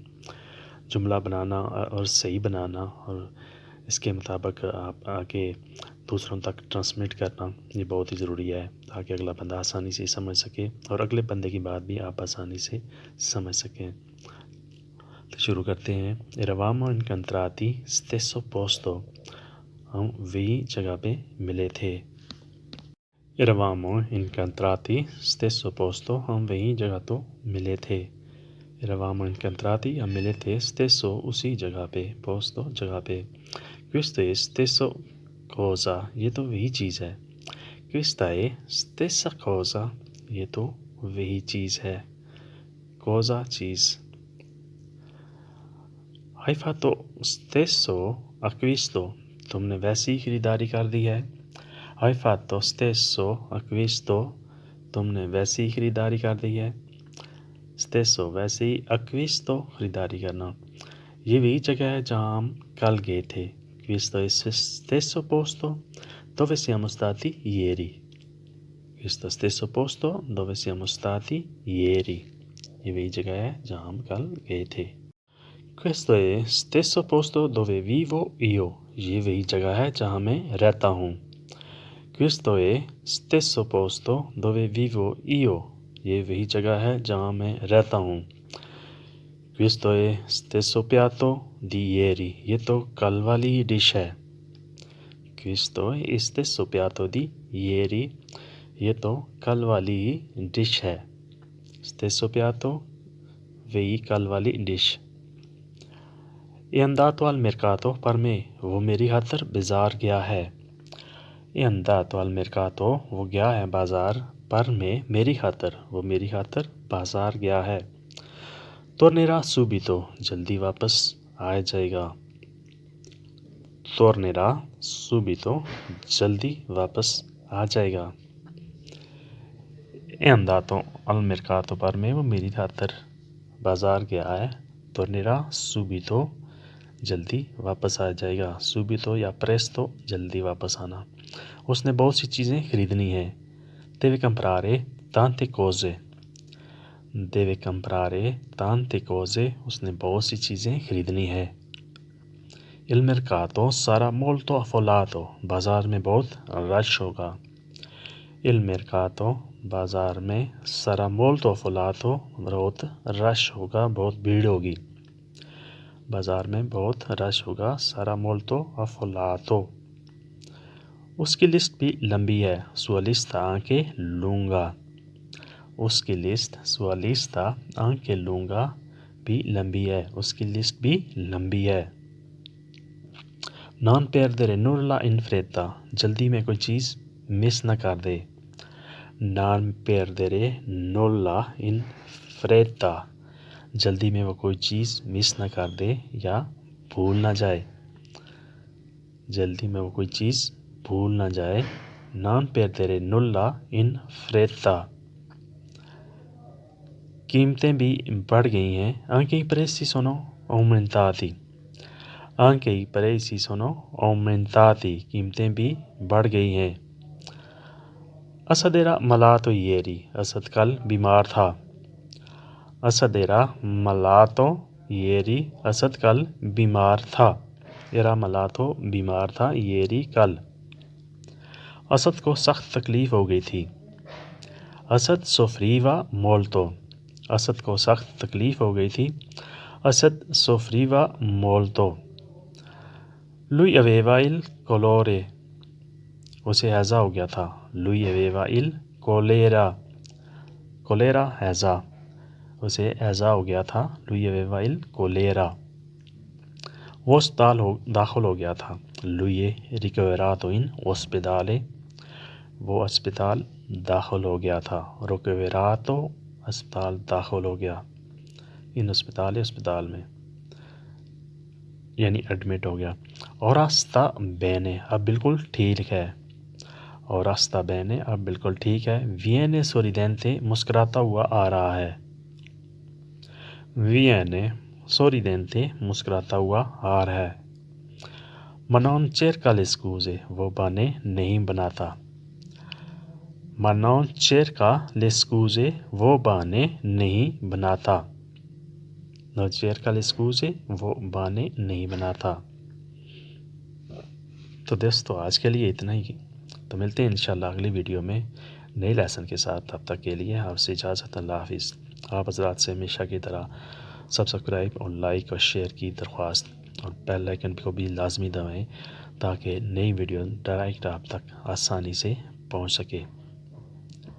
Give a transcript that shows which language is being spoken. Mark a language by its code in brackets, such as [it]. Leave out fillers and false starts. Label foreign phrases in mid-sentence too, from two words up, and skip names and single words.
[ur] جملہ بنانا اور صحیح بنانا اور اس کے مطابق آپ آگے دوسروں تک ٹرانسمٹ کرنا یہ بہت ہی ضروری ہے، تاکہ اگلا بندہ آسانی سے سمجھ سکے اور اگلے بندے کی بات بھی آپ آسانی سے سمجھ سکیں۔ تو شروع کرتے ہیں۔ [it] eravamo incontrati stesso posto، [ur] ہم وہی جگہ پہ ملے تھے۔ [it] eravamo incontrati stesso posto، [ur] ہم وہی جگہ تو ملے تھے۔ [it] eravamo incontrati, [ur] ہم ملے تھے stesso، اسی جگہ پہ، posto جگہ پہ۔ [it] Questo è stesso cosa، [ur] یہ تو وہی چیز ہے۔ [it] Questa è stessa cosa، [ur] یہ تو وہی چیز ہے۔ [it] Cosa چیز۔ Hai fatto stesso acquisto، [ur] تم نے ویسی خریداری کر دی ہے۔ [it] Hai fatto stesso acquisto، [ur] تم نے ویسی خریداری کر دی ہے۔ Stesso ویسی، acquisto خریداری کرنا۔ یہ وہی جگہ ہے جہاں ہم کل گئے تھے۔ [it] Questo è stesso posto dove siamo stati ieri۔ Questo stesso posto dove siamo stati ieri، [ur] یہ وہی جگہ ہے جہاں ہم کل گئے تھے۔ [it] Questo è stesso posto dove vivo io، [ur] یہ وہی جگہ ہے جہاں میں رہتا ہوں۔ [it] Questo è stesso posto dove vivo io، [ur] یہ وہی جگہ ہے جہاں میں رہتا ہوں۔ [it] Questo è stesso piatto di ieri، [ur] یہ تو کل والی ڈش ہے۔ [it] Questo è stesso piatto di ieri، [ur] یہ تو کل والی ڈش ہے۔ [it] Stesso piatto، [ur] وہی کل والی ڈش۔ [it] È andato al mercato per me، [ur] وہ میری خاطر بازار گیا ہے۔ [it] È andato al mercato، [ur] وہ گیا ہے بازار، [it] per me [ur] میری خاطر، وہ میری خاطر بازار گیا ہے۔ [it] Tornerà subito، [ur] جلدی واپس آ جائے گا۔ [it] Tornerà subito، [ur] جلدی واپس آ جائے گا۔ [it] È andato al mercato per me، [ur] وہ میری خاطر بازار گیا ہے۔ [it] Tornerà subito، [ur] جلدی واپس آ جائے گا۔ Subito یا presto، جلدی واپس آنا۔ اس نے بہت سی چیزیں خریدنی ہیں۔ [it] Deve comprare tante cose، deve comprare tante cose، [ur] اس نے بہت سی چیزیں خریدنی ہے۔ [it] Il mercato sarà molto affollato، [ur] بازار میں بہت رش ہوگا۔ [it] Il mercato، [ur] بازار میں، [it] sarà molto affollato، [ur] بہت رش ہوگا، بہت بھیڑ ہوگی۔ بازار میں بہت رش ہوگا، [it] sarà molto affollato۔ [ur] اس کی لسٹ بھی لمبی ہے۔ [it] Sua lista anche lunga، [ur] اس کی لسٹ [it] sua lista anche lunga [ur] بھی لمبی ہے، اس کی لسٹ بھی لمبی ہے۔ [it] Non perdere nulla in fretta، [ur] جلدی میں کوئی چیز مس نہ کر دے۔ [it] Non perdere nulla in fretta، [ur] جلدی میں وہ کوئی چیز مس نہ کر دے یا بھول نہ جائے۔ جلدی میں وہ کوئی چیز بھول نہ جائے۔ [it] Non perdere nulla in fretta۔ [ur] قیمتیں بھی بڑھ گئی ہیں۔ [it] Anche i prezzi sono aumentati، anche i prezzi sono aumentati، [ur] قیمتیں بھی بڑھ گئی ہیں۔ [it] Asad era malato ieri، [ur] اسد کل بیمار تھا۔ [it] Asad era malato ieri، [ur] اسد کل بیمار تھا۔ [it] Era malato، [ur] بیمار تھا، ieri کل۔ اسد کو سخت تکلیف ہو گئی تھی۔ [it] Asad soffriva molto، [ur] اسد کو سخت تکلیف ہو گئی تھی۔ [it] Asad soffriva molto۔ Lui aveva il colore، [ur] اسے ہیضہ ہو گیا تھا۔ [it] Lui aveva il colera، [ur] colera ہیضہ، اسے ہیضہ ہو گیا تھا۔ [it] Lui aveva il colera۔ [ur] وہ اسپتال داخل ہو گیا تھا۔ [it] Lui è ricoverato in ospedale، [ur] وہ اسپتال داخل ہو گیا تھا۔ Ricoverato، اسپتال داخل ہو گیا۔ [it] in ospedale, [ur] اسپتال میں، یعنی ایڈمٹ ہو گیا۔ [it] Ora sta bene، [ur] اب بالکل ٹھیک ہے۔ اور [it] sta bene [ur] اب بالکل ٹھیک ہے. [it] Viene sorridente [ur] مسکراتا ہوا آ رہا ہے. [it] Viene sorridente [ur] مسکراتا ہوا آ رہا ہے. [it] Ma non cerca le scuse [ur] وہ بہانے نہیں بناتا. [it] Ma non cerca le scuse [ur] وہ بہانے نہیں بناتا. [it] Non cerca le scuse [ur] وہ بہانے نہیں بناتا. تو دوستو آج کے لیے اتنا ہی. تو ملتے ہیں انشاءاللہ اگلی ویڈیو میں نئے لیسن کے ساتھ. تب تک کے لیے آپ سے اجازت. اللہ حافظ. آپ حضرات سے ہمیشہ کی طرح سبسکرائب اور لائک اور شیئر کی درخواست اور بیل آئیکن کو بھی لازمی دبائیں تاکہ نئی ویڈیو ڈائریکٹ آپ تک آسانی سے پہنچ سکے.